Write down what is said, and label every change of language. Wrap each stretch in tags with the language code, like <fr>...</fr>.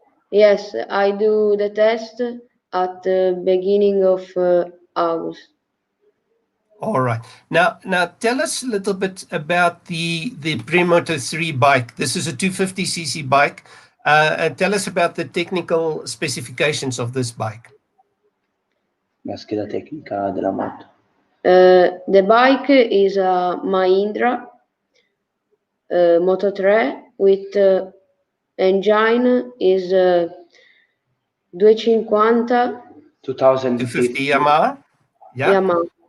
<en>Yes, I do the test at the beginning of August. All right. Now tell us a little bit about the Premoto 3 bike. This is a 250cc bike. Tell us about the technical specifications of this bike.</en> <it>La scheda tecnica della moto.</it> <en>The bike is a Mahindra Moto 3 with engine is 250 250 Yamaha? Yeah. Yamaha.</en>